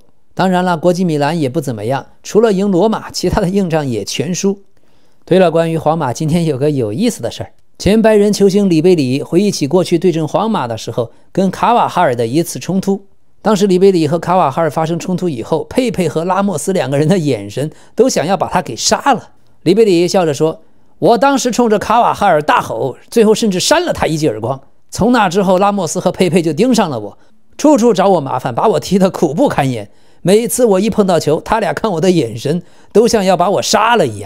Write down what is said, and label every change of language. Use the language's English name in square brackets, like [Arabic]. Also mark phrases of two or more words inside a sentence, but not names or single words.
[Chinese] 當然了，國際米蘭也不怎麼樣，除了贏羅馬，其他的硬仗也全輸。對了，關於皇馬，今天有個有意思的事兒。前拜仁球星里貝里回憶起過去對陣皇馬的時候，跟卡瓦哈爾的一次衝突。當時里貝里和卡瓦哈爾發生衝突以後，佩佩和拉莫斯兩個人的眼神都想要把他給殺了。里貝里笑着說：“我當時衝着卡瓦哈爾大吼，最後甚至扇了他一記耳光。從那之後，拉莫斯和佩佩就盯上了我，處處找我麻煩，把我踢得苦不堪言。每次我一碰到球，他倆看我的眼神都像要把我殺了一樣。